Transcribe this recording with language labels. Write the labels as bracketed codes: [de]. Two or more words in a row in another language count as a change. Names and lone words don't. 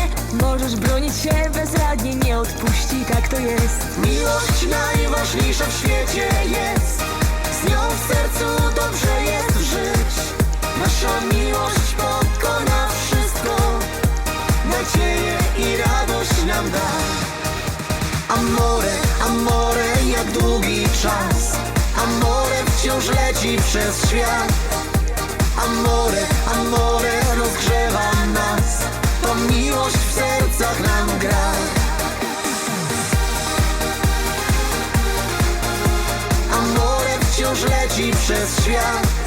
[pl] Możesz bronić się bezradnie, nie odpuści, tak to jest. Miłość najważniejsza w świecie jest. Z nią w sercu dobrze jest żyć. Nasza miłość pokona wszystko. Nadzieję i radość nam da. [it] Amore, amore, [pl] jak długi czas. Amore wciąż leci przez świat. [it] Amore, amore, [pl] rozgrzewa nas. To miłość w sercach nam gra. Amore wciąż leci przez świat.